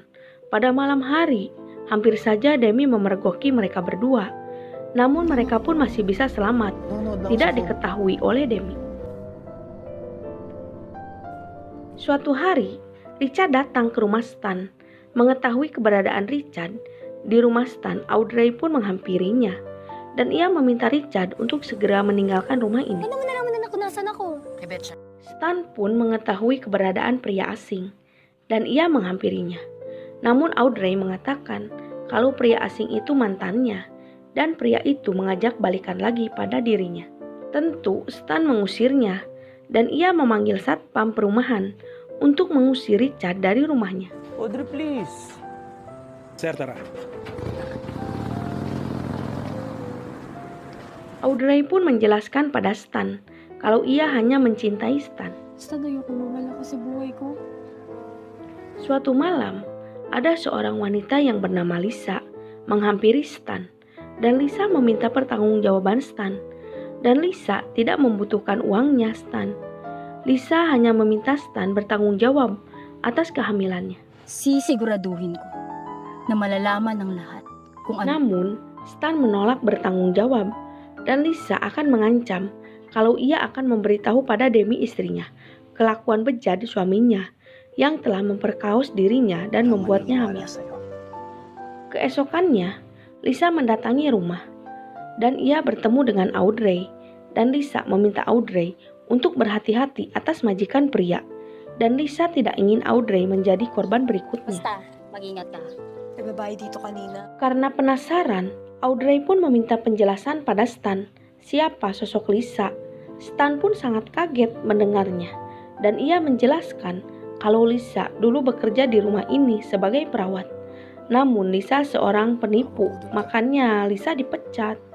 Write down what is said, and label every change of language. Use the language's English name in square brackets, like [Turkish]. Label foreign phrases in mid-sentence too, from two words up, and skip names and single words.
[Indonesian] Pada malam hari, hampir saja Demi memergoki mereka berdua, namun mereka pun masih bisa selamat, tidak diketahui oleh Demi. Suatu hari, Richard datang ke rumah Stan. Mengetahui keberadaan Richard di rumah Stan, Audrey pun menghampirinya dan ia meminta Richard untuk segera meninggalkan rumah ini. [Filipino] Ano mo nalaman na nasan ako? [Indonesian] Stan pun mengetahui keberadaan pria asing dan ia menghampirinya. Namun Audrey mengatakan kalau pria asing itu mantannya dan pria itu mengajak balikan lagi pada dirinya. Tentu Stan mengusirnya dan ia memanggil satpam perumahan untuk mengusir Richard dari rumahnya. [English] Audrey, please. [Filipino] Sir, tara. [Indonesian] Audrey pun menjelaskan pada Stan kalau ia hanya mencintai Stan. [Filipino] Stan, ayoko mawala ka sa buhay ko. [Indonesian] Suatu malam, ada seorang wanita yang bernama Lisa menghampiri Stan, dan Lisa meminta pertanggungjawaban Stan. Dan Lisa tidak membutuhkan uangnya Stan. Lisa hanya meminta Stan bertanggung jawab atas kehamilannya. [Filipino] Sisiguraduhin ko na malalaman ng lahat kung ano. [Indonesian] Namun, Stan menolak bertanggung jawab, dan Lisa akan mengancam kalau ia akan memberitahu pada Demi istrinya kelakuan bejat suaminya yang telah memperkaos dirinya dan membuatnya hamil. Keesokannya, Lisa mendatangi rumah dan ia bertemu dengan Audrey, dan Lisa meminta Audrey untuk berhati-hati atas majikan pria, dan Lisa tidak ingin Audrey menjadi korban berikutnya. [Filipino] Basta, mag-ingat ka. May babae dito kanina. [Indonesian] Karena penasaran, Audrey pun meminta penjelasan pada Stan siapa sosok Lisa. Stan pun sangat kaget mendengarnya, dan ia menjelaskan kalau Lisa dulu bekerja di rumah ini sebagai perawat. Namun Lisa seorang penipu, makanya Lisa dipecat.